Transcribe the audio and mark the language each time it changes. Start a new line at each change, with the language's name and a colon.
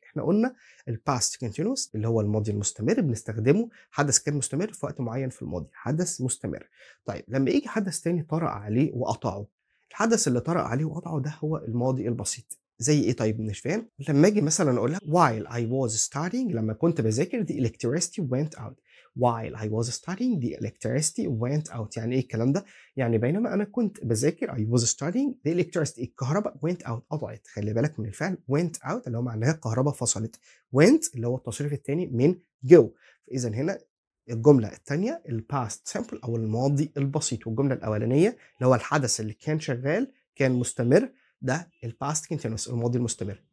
Arabic: احنا قلنا الباست continuous اللي هو الماضي المستمر بنستخدمه حدث كان مستمر في وقت معين في الماضي، حدث مستمر. طيب لما يجي حدث تاني طرأ عليه وقطعه، الحدث اللي طرأ عليه وقطعه ده هو الماضي البسيط. زي ايه؟ طيب مش فاهم. لما اجي مثلا اقول لك
English: while I was studying
Arabic: لما كنت بذاكر
English: the electricity went out. while I was studying the electricity went out
Arabic: يعني ايه الكلام ده؟ يعني بينما انا كنت بذاكر
English: I was studying the electricity الكهرباء went out قطعت.
Arabic: خلي بالك من الفعل went out اللي هو معناها الكهرباء فصلت، went اللي هو التصريف الثاني من go. فاذا هنا الجملة الثانية الباست سامبل أو الماضي البسيط، والجملة الأولانية اللي هو الحدث اللي كان شغال كان مستمر، ده الباست كونتينوس الماضي المستمر.